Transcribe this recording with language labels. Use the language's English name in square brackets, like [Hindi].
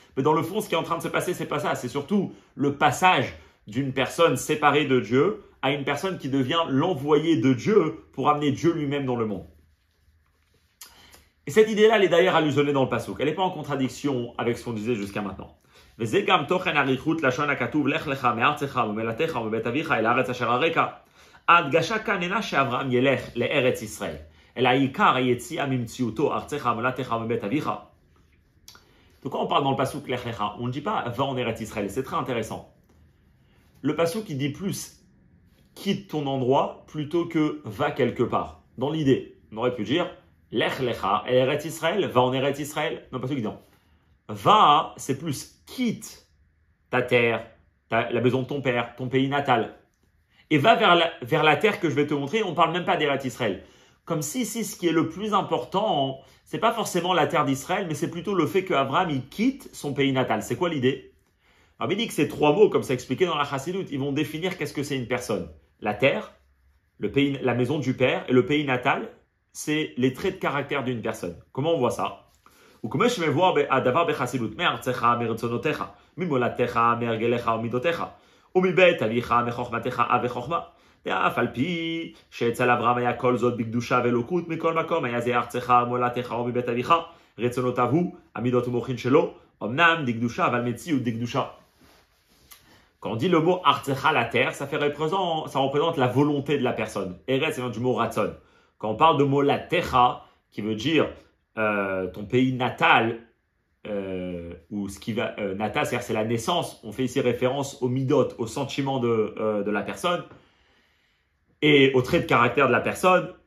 [French] Mais dans le fond, ce qui est en train de se passer, c'est pas ça. C'est surtout le passage d'une personne séparée de Dieu à une personne qui devient l'envoyé de Dieu pour amener Dieu lui-même dans le monde. Et cette idée-là, elle est d'ailleurs allusionnée dans le Passouk. Elle n'est pas en contradiction avec ce qu'on disait jusqu'à maintenant. [Hebrew] וזה גם תוכן אריכות לשון הכתוב לך לך מארצך וממולדתך ומבית אביך אל הארץ אשר אראך. ההדגשה כאן אינה שאברהם ילך לארץ ישראל, אלא העיקר היציאה ממציאותו ארצך ומולדתך ומבית אביך. [French] Donc quand on parle dans le Passouk Lech Lecha, on ne dit pas va en Eretz Israël. C'est très intéressant. Le Passouk il dit plus quitte ton endroit plutôt que va quelque part. Dans l'idée, on aurait pu dire Lech Lecha, Eretz Israël, va en Eretz Israël. Non, Passouk dit non. Va, c'est plus quitte ta terre, la maison de ton père, ton pays natal. Et va vers la terre que je vais te montrer. On ne parle même pas d'Eretz Israël. Comme si ce qui est le plus important, c'est pas forcément la terre d'Israël, mais c'est plutôt le fait qu'Abraham il quitte son pays natal. C'est quoi l'idée? Alors, il dit que ces trois mots, comme c'est expliqué dans la Chassidoute, ils vont définir qu'est-ce que c'est une personne. La terre, le pays, la maison du père et le pays natal, c'est les traits de caractère d'une personne. Comment on voit ça? [Hebrew] וכמו שמבואר הדבר בחסידות, מארצך, מרצונותיך, ממולדתך, מהרגליך ומידותיך, ומבית אביך, מחוכמתך וחוכמה. ואף על פי שאצל אברהם היה כל זאת בקדושה ואלוקות, מכל מקום היה זה ארצך, מולדתך ומבית אביך, רצונותיו הוא, המידות ומוחין שלו, אמנם דקדושה, אבל מציאות דקדושה. [French] Quand on dit le mot artzecha, la terre, ça représente la volonté de la personne. Eretz, c'est du mot ratzon. Quand on parle de mot latecha, qui veut dire ton pays natal, ou ce qui va natal, c'est-à-dire c'est la naissance. On fait ici référence au midot, au sentiment de la personne et au trait de caractère de la personne.